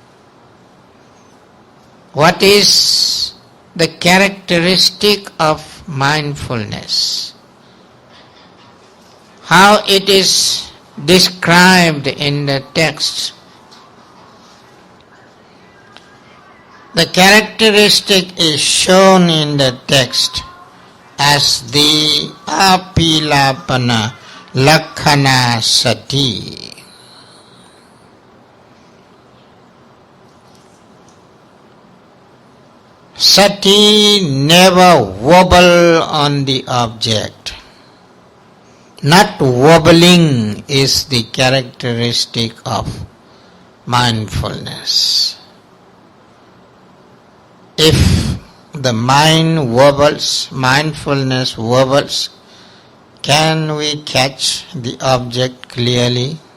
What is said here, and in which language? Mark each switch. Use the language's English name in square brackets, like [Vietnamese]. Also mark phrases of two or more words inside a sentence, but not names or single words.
[English] What is the characteristic of mindfulness? How it is described in the text. The characteristic is shown in the text as the [Pali] apilapana lakhana sati. [English] Sati never wobble on the object. Not wobbling is the characteristic of mindfulness. If the mind wobbles, mindfulness wobbles, can we catch the object clearly?